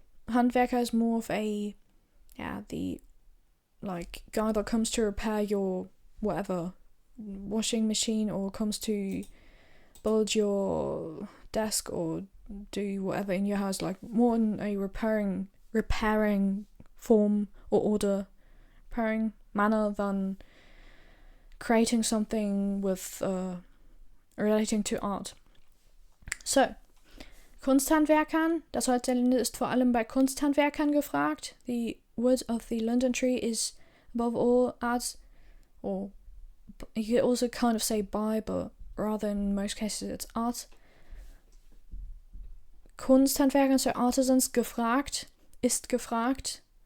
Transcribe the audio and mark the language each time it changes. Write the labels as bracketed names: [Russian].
[English] Handwerker is more of a, the guy that comes to repair your whatever washing machine, or comes to build your desk or do whatever in your house, like more in a repairing form or order, repairing manner than creating something with relating to art. [German] So, Kunsthandwerkern, das Holz der Linde ist vor allem bei Kunsthandwerkern gefragt. [English] The wood of the linden tree is above all art, or you could also kind of say by, but rather in most cases it's art. Kunsthandwerkern, so artisans, gefragt, [German] ist gefragt.